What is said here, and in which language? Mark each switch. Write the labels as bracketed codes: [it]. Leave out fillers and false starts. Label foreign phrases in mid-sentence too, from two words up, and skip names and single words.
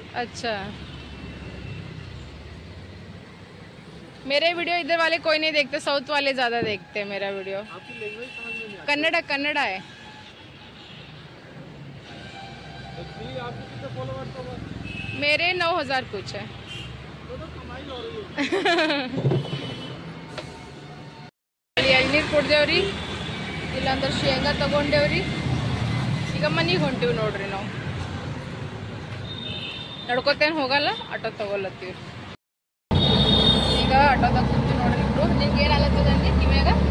[hi] अच्छा, मेरे वीडियो इधर वाले कोई नहीं देखते, साउथ वाले ज्यादा देखते हैं मेरा वीडियो। आपकी लैंग्वेज समझ में नहीं आती। कन्नड़ा, कन्नड़ा है। एक्चुअली आपके कितने फॉलोअर्स हो बस? मेरे 9000 कुछ है। तो कमाई हो रही है। [kn] ಎಳ್ನೀರು ಕುಡ್ದೇವ್ರಿ, ಇಲ್ಲಾಂದ್ರೆ ಶೇಂಗಾ ತಗೊಂಡೇವ್ರಿ. ಈಗ ಮನೆಗೆ ಹೊಂಟಿವಿ ನೋಡ್ರಿ. ನಾವು ನಡ್ಕೋತೇನು ಹೋಗಲ್ಲ, ಆಟೋ ತಗೊಳತ್ತೀವಿ. ಈಗ ಆಟೋದಾಗ ಕೂತು ನೋಡ್ರಿ ಇಬ್ರು. ನಿಮ್ಗೆ ಏನು ಆಗತ್ತದಂడి ಕಿವ್ಯಾಗ?